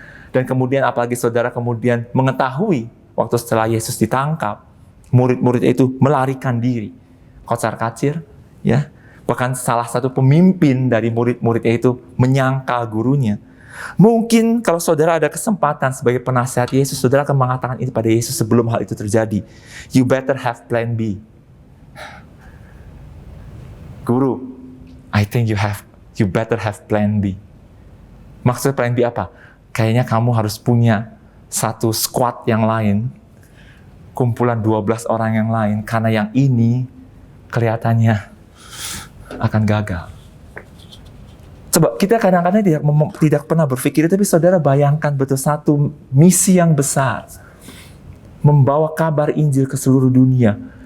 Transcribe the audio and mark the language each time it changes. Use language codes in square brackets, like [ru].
[id] Dan kemudian apalagi saudara kemudian mengetahui waktu setelah Yesus ditangkap, murid-murid itu melarikan diri. Kocar-kacir, ya. Bahkan salah satu pemimpin dari murid-muridnya itu menyangkal gurunya. Mungkin kalau saudara ada kesempatan sebagai penasihat Yesus, saudara akan mengatakan itu pada Yesus sebelum hal itu terjadi. [en] You better have plan B. Guru, I think you better have plan B. [id] Maksud plan B apa? Kayaknya kamu harus punya satu squad yang lain, kumpulan 12 orang yang lain, karena yang ini kelihatannya akan gagal. Coba kita kadang-kadang tidak pernah berpikir, tapi saudara bayangkan betul satu misi yang besar, membawa kabar Injil ke seluruh dunia.